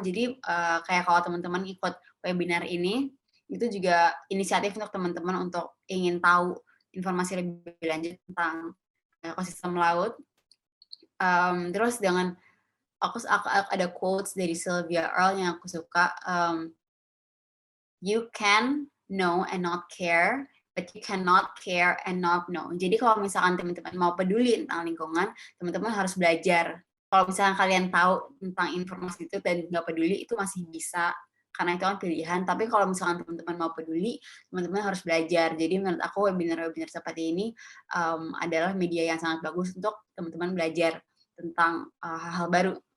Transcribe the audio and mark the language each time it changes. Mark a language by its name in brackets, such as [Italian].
[Indonesian] Jadi kayak kalau teman-teman ikut webinar ini, itu juga inisiatif untuk teman-teman untuk ingin tahu informasi lebih lanjut tentang ekosistem laut. Terus aku ada quotes dari Sylvia Earle yang aku suka. [English] You can know and not care, but you cannot care and not know. [Indonesian] Jadi kalau misalkan teman-teman mau peduli tentang lingkungan, teman-teman harus belajar. Kalau misalkan kalian tahu tentang informasi itu dan nggak peduli, itu masih bisa, karena itu kan pilihan. Tapi kalau misalkan teman-teman mau peduli, teman-teman harus belajar. Jadi menurut aku webinar-webinar seperti ini adalah media yang sangat bagus untuk teman-teman belajar tentang hal-hal baru.